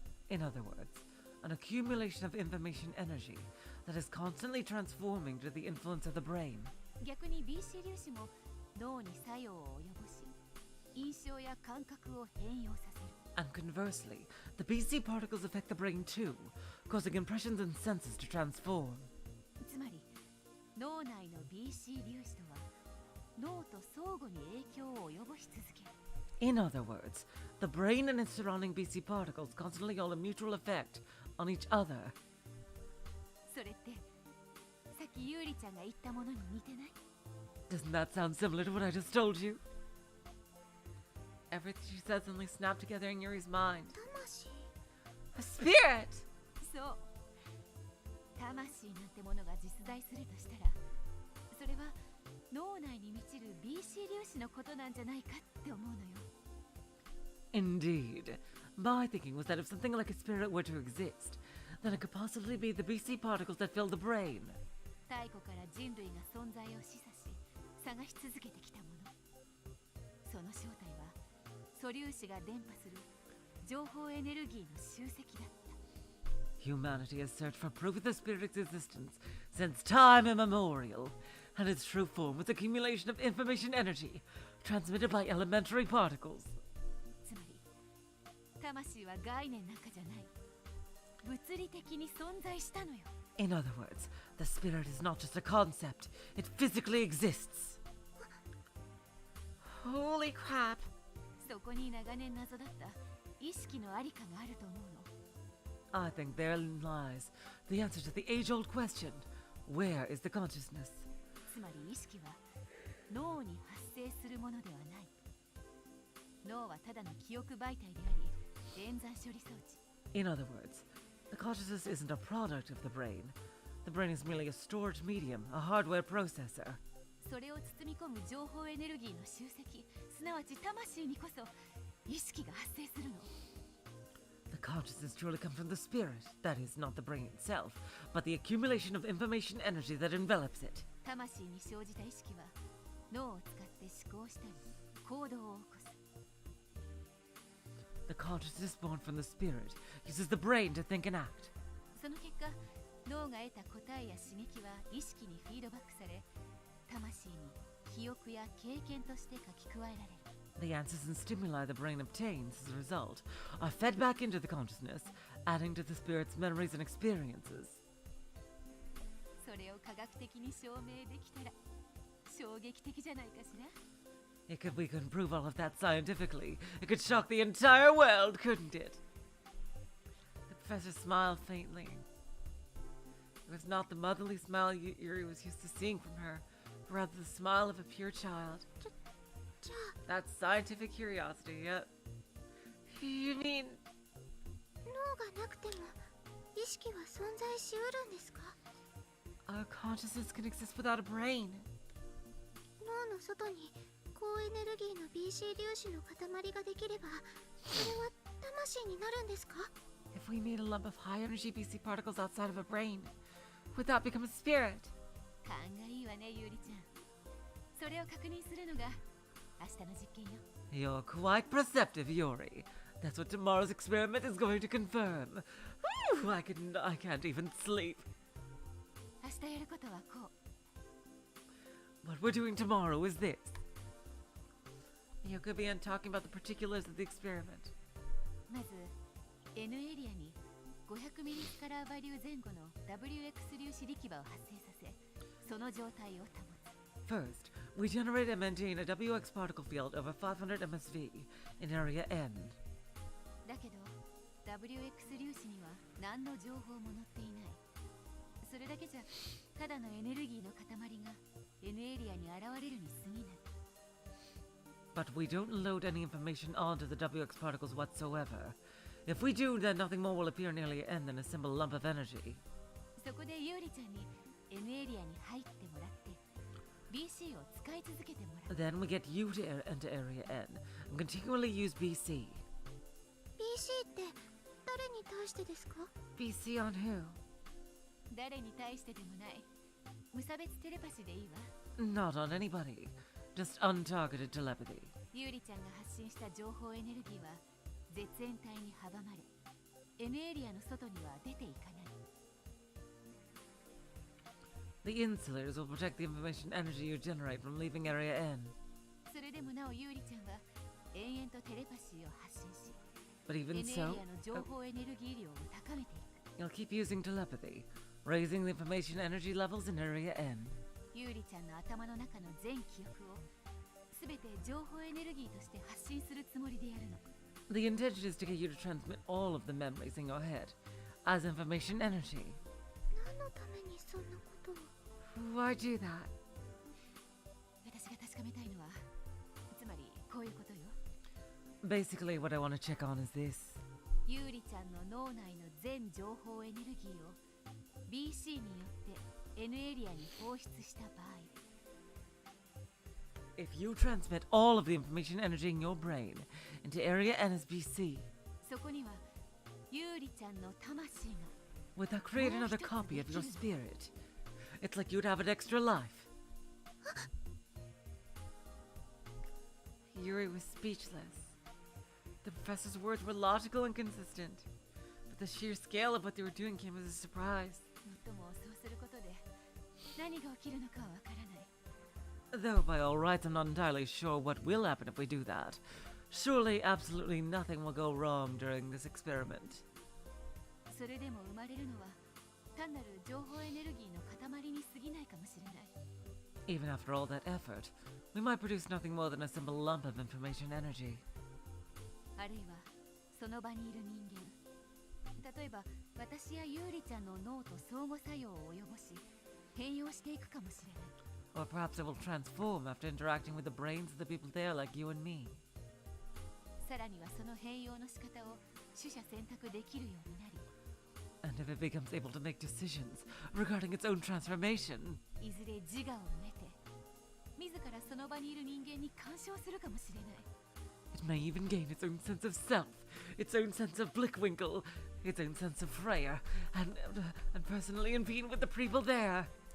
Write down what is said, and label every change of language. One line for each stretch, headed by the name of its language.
English: In other words, an accumulation of information energy that is constantly transforming to the influence of the brain.
Japanese: 逆に BC 粒子も脳に作用を及ぼし印象や感覚を変容させる。
English: And conversely, the BC particles affect the brain too, causing impressions and senses to transform.
Japanese: つまり脳内の BC 粒子とは脳と相互に影響を及ぼし続ける。
English: In other words, the brain and its surrounding BC particles constantly hold a mutual effect on each other.
Japanese: それってさっきゆうりちゃんが言ったものに似てない？
English: Doesn't that sound similar to what I just told you? Everything she said suddenly snapped together in Yuri's mind.
Japanese: 魂
English: A spirit!
Japanese: そう。魂なんてものが実在するとしたら、それは脳内に満ちる BC 粒子のことなんじゃないかって思うのよ。
English: Indeed. My thinking was that if something like a spirit were to exist, then it could possibly be the BC particles that fill the brain.
Japanese: 太古から人類が存在を示唆し、探し続けてきたもの。その正体は素粒子が伝播する情報エネルギーの集積だった。
English: Humanity has searched for proof of the spirit's existence since time immemorial, and its true form was accumulation of information energy transmitted by elementary particles.
Japanese: つまり、魂は概念なんかじゃない。物理的に存在したのよ。
English: In other words, the spirit is not just a concept, it physically exists. Holy crap!
Japanese: そこに長年謎だった意識のありかがあると思うの。
English: I think therein lies the answer to the age-old question, where is the consciousness?
Japanese: つまり意識は脳に発生するものではない。脳はただの記憶媒体であり、冤罪処理装置。
English: In other words, the consciousness isn't a product of the brain. The brain is merely a storage medium, a hardware processor.
Japanese: それを包み込む情報エネルギーの集積、すなわち魂にこそ意識が発生するの。
English: The consciousness truly comes from the spirit, that is, not the brain itself, but the accumulation of information energy that envelops it.
Japanese: 魂に生じた意識は脳を使って思考したり行動を起こす。
English: The consciousness born from the spirit uses the brain to think and act.
Japanese: その結果、脳が得た答えや刺激は意識にフィードバックされ、魂に記憶や経験として書き加えられる。
English: The answers and stimuli the brain obtains as a result are fed back into the consciousness, adding to the spirit's memories and experiences.
Japanese: それを科学的に証明できたら衝撃的じゃないかしら。
English: If we could prove all of that scientifically, it could shock the entire world, couldn't it? The professor smiled faintly. It was not the motherly smile Yuri was used to seeing from her, but rather the smile of a pure child.
Japanese: じゃあ
English: That's scientific curiosity, yep. You mean...
Japanese: 脳がなくても意識は存在しうるんですか？
English: our consciousness can exist without a brain?
Japanese: 脳の外に高エネルギーの BC 粒子の塊ができれば、それは魂になるんですか？
English: If we made a lump of high energy BC particles outside of a brain, would that become a spirit?
Japanese: 勘がいいわね、ゆりちゃん。それを確認するのが明日の実験よ。
English: You're quite perceptive, Yuri. That's what tomorrow's experiment is going to confirm. Whew, I can't even sleep.
Japanese: 明日やることはこう。
English: What we're doing tomorrow is this. You could be talking about the particulars of the experiment.
Japanese: まず N エリアに500ミリスカラーバリュー前後の WX 粒子力場を発生させ、その状態を保つ。
English: First, we generate and maintain a WX particle field over 500 MSV in area N.
Japanese: だけど WX 粒子には何の情報も載っていない。それだけじゃただのエネルギーの塊が N エリアに現れるに過ぎない。
English: But we don't load any information onto the WX particles whatsoever. If we do, then nothing more will appear in area N than a simple lump of energy.
Japanese: そこでゆうりちゃんに N エリアに入ってもらって BC を使い続けてもらう。
English: Then we get you to enter area N and continually use BC.
Japanese: BC って誰に対してですか？
English: BC on who?
Japanese: 誰に対してでもない。無差別テレパシーでいいわ。
English: Not on anybody. Just untargeted telepathy.
Japanese: ゆうりちゃんが発信した情報エネルギーは絶縁体に阻まれ N エリアの外には出ていかない。
English: The insulars will protect the information energy you generate from leaving area N.
Japanese: それでもなおゆうりちゃんは延々とテレパシーを発信し
English: But even
Japanese: N エリ
English: so,
Japanese: アの情報エネルギー量を高めていく。
English: you'll keep using telepathy, raising the information energy levels in area N.
Japanese: ゆうりちゃんの頭の中の全記憶をすべて情報エネルギーとして発信するつもりでやるの。
English: The intention is to get you to transmit all of the memories in your head as information energy.
Japanese: 何のためにそんなことを？
English: Why do that?
Japanese: 私が確かめたいのはつまりこういうことよ。
English: Basically, what I want to check on is this.
Japanese: ゆうりちゃんの脳内の全情報エネルギーを BC によって N エリアに放出した場合
English: If you transmit all of the information energy in your brain into area N as BC,
Japanese: そこにはゆうりちゃんの魂が
English: would that create another copy of your spirit? It's like you'd have an extra life. Yuri was speechless. The professor's words were logical and consistent, but the sheer scale of what they were doing came as a surprise.
Japanese: もっともそうすることで何が起きるのかはわからない。
English: Though by all rights I'm not entirely sure what will happen if we do that. Surely absolutely nothing will go wrong during this experiment.
Japanese: それでも生まれるのは単なる情報エネルギーの塊に過ぎないかもしれない。
English: Even after all that effort, we might produce nothing more than a simple lump of information energy.
Japanese: あるいはその場にいる人間、例えば私やゆうりちゃんの脳と相互作用を及ぼし変容していくかもしれない。
English: Or perhaps it will transform after interacting with the brains of the people there like you and me.
Japanese: さらにはその変容の仕方を取捨選択できるようになり、
English: And if it becomes able to make decisions regarding its own transformation,
Japanese: いずれ自我を得て、自らその場にいる人間に干渉するかもしれない。
English: it may even gain its own sense of self, its own sense of Blickwinkle, its own sense of Freya, and personally impede with the people there.